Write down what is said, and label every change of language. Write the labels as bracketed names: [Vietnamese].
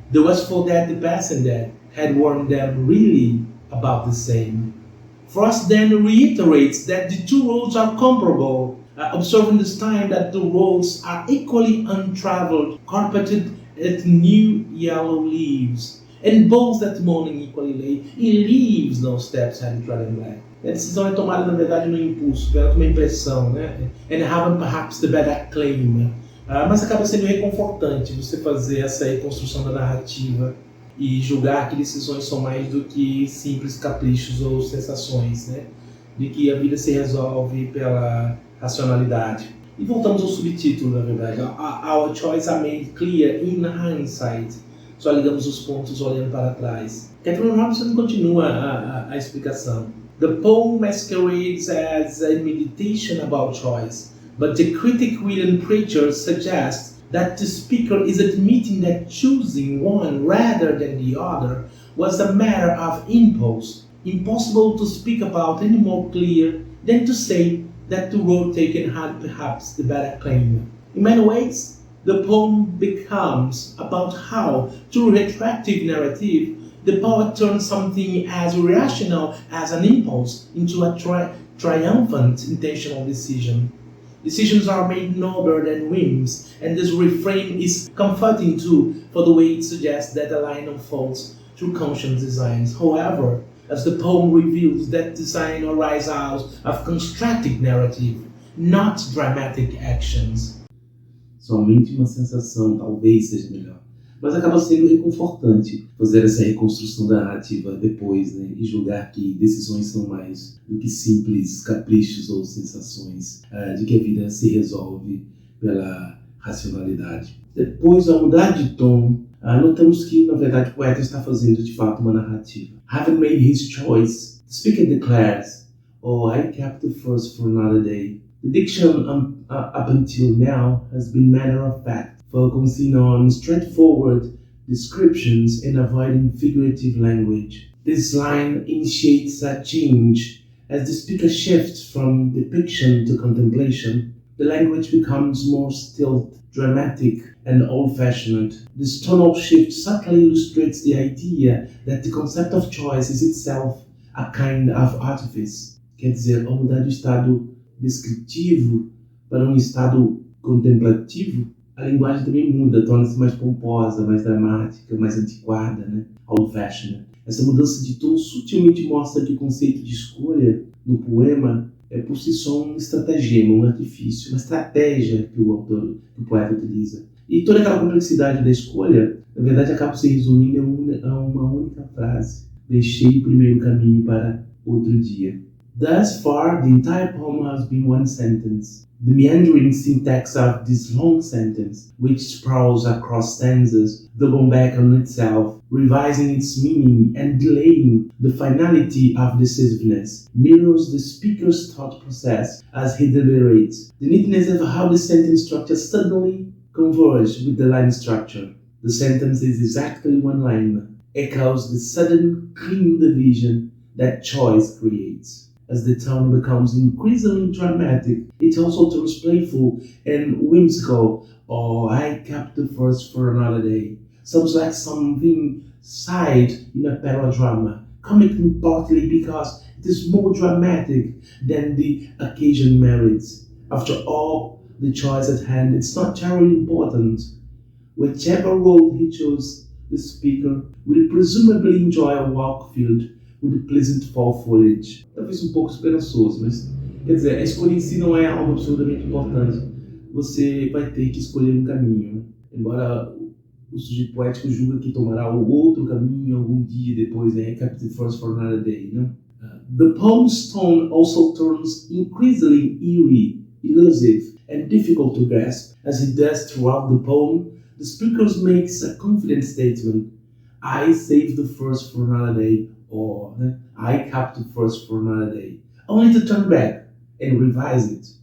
[English] There was for that the passenger had warned them really about the same. Frost then reiterates that the two roads are comparable, observing this time that the roads are equally untraveled, carpeted with new yellow leaves, and both that morning equally lay, e leaves no steps had trodden black. [Portuguese] A decisão é tomada, na verdade, no impulso, pela uma impressão, né? [English] And having perhaps the better claim. [Portuguese] Mas acaba sendo reconfortante você fazer essa reconstrução da narrativa e julgar que decisões são mais do que simples caprichos ou sensações, né? De que a vida se resolve pela racionalidade. E voltamos ao subtítulo, na verdade. [English] Our choices are made clear in hindsight. [Portuguese] Só ligamos os pontos olhando para trás. Catherine Robinson continua a explicação. [English] The poem masquerades as a meditation about choice, but the critic William Pritchard suggests that the speaker is admitting that choosing one rather than the other was a matter of impulse, impossible to speak about any more clear than to say that the road taken had perhaps the better claim. In many ways, the poem becomes about how, through retroactive narrative, the poet turns something as irrational as an impulse into a triumphant intentional decision. Decisions are made nobler than whims, and this refrain is comforting too, for the way it suggests that the line unfolds through conscious designs. However, as the poem reveals, that design arises out of constructed narrative, not dramatic actions. [Portuguese] Somente uma sensação talvez seja melhor. Mas acaba sendo reconfortante fazer essa reconstrução da narrativa depois, né? E julgar que decisões são mais do que simples caprichos ou sensações, de que a vida se resolve pela racionalidade. Depois, ao mudar de tom, notamos que, na verdade, o poeta está fazendo de fato uma narrativa. [English] Having made his choice, the speaker declares, "Oh, I kept the first for another day." The diction up until now has been matter of fact, focusing on straightforward descriptions and avoiding figurative language. This line initiates a change. As the speaker shifts from depiction to contemplation, the language becomes more still, dramatic, and old-fashioned. This tonal shift subtly illustrates the idea that the concept of choice is itself a kind of artifice. [Portuguese] Quer dizer, ao mudar do estado descritivo para um estado contemplativo, a linguagem também muda, torna-se mais pomposa, mais dramática, mais antiquada, né? [English] Old-fashioned. [Portuguese] Essa mudança de tom sutilmente mostra que o conceito de escolha no poema é por si só um estratagema, um artifício, uma estratégia que o poeta utiliza. E toda aquela complexidade da escolha, na verdade, acaba se resumindo a uma única frase. Deixei o primeiro caminho para outro dia. [English] Thus far, the entire poem has been one sentence. The meandering syntax of this long sentence, which sprawls across stanzas, double back on itself, revising its meaning and delaying the finality of decisiveness, mirrors the speaker's thought process as he deliberates. The neatness of how the sentence structure suddenly converges with the line structure. The sentence is exactly one line, echoes the sudden, clean division that choice creates. As the tone becomes increasingly dramatic, it also turns playful and whimsical. Oh, I kept the first for another day. Sounds like something sighed in a paradrama, comic partly because it is more dramatic than the occasion merits. After all, the choice at hand, it's not terribly important. Whichever road he chose, the speaker will presumably enjoy a walk filled with pleasant fall foliage. [Portuguese] Talvez um pouco esperançoso, mas quer dizer, a escolha em si não é algo absurdamente importante. Você vai ter que escolher um caminho, né? Embora o sujeito poético julga que tomará o outro caminho algum dia depois, né? [English] Kept the first for another day, [Portuguese] né? [English] The poem's tone also turns increasingly eerie, elusive, and difficult to grasp. As it does throughout the poem, the speaker makes a confident statement. I saved the first for another day, or I kept the first for another day, only to turn back and revise it.